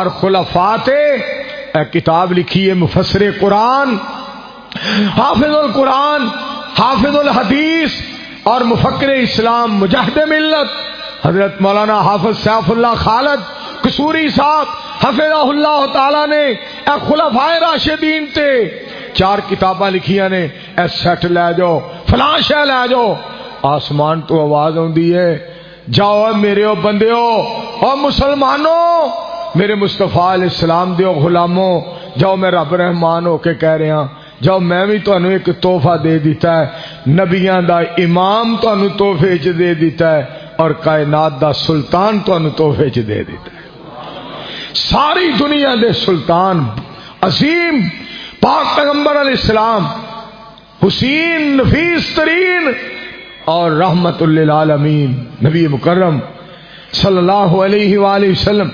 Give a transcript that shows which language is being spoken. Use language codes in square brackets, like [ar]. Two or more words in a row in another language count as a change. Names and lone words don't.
[pa] خلفاء تے اے کتاب لکھی ہے مفسر قرآن، حافظ القرآن، حافظ الحدیث اور مفکر اسلام، مجاہد ملت حضرت مولانا حافظ سیف اللہ خالد قصوری صاحب [ar] حفظہ اللہ تعالی [pa] نے اے خلفائے راشدین تے چار کتاباں لکھیاں نے، اے سیٹ لے جاؤ، فلاں شے لے جاؤ۔ آسمان تو آواز آندی ہے جاؤ میرے او بندیو، او مسلمانوں، میرے مصطفیٰ [ar] علیہ السلام [pa] دیو غلاموں، جاؤ میں رب رحمان ہو کے کہہ رہا، جاؤ میں بھی تانوں ایک تحفہ دے دیتا ہے، نبیاں دا امام تانوں تحفے چ دے دیتا ہے، اور کائنات دا سلطان تانوں تحفے چ دے دیتا ہے۔ ساری دنیا دے سلطان عظیم پاک پیغمبر [ar] علیہ السلام، [pa] حسین نفیس ترین اور [ar] رحمت للعالمین [pa] نبی مکرم [ar] صلی اللہ علیہ وآلہ وسلم۔